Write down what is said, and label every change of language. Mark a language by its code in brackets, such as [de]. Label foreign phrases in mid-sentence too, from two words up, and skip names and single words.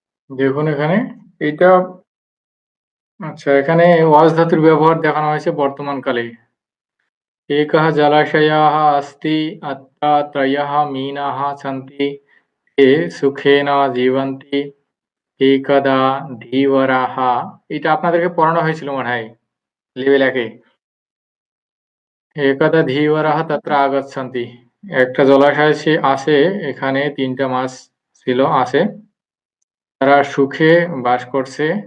[bn] দেখুন এখানে এইটা আচ্ছা এখানে ওয়াজ ধাতুর ব্যবহার দেখানো হয়েছে বর্তমানকালে। [sa] एकः जलाशयः अस्ति अत्र त्रयः मीनाः सन्ति ते সুখেন জীবন্তি একদা ধীবরাহ। [bn] এটা আপনাদেরকে পড়ানো হয়েছিল মনে হয় লেভেল 1 এ। [sa] একদা ধীবরাহ তত্র আগচ্ছন্তি। [bn] একটা জলাশয় আছে, এখানে 3টা মাছ ছিল আছে। তারা সুখে বাস করছে।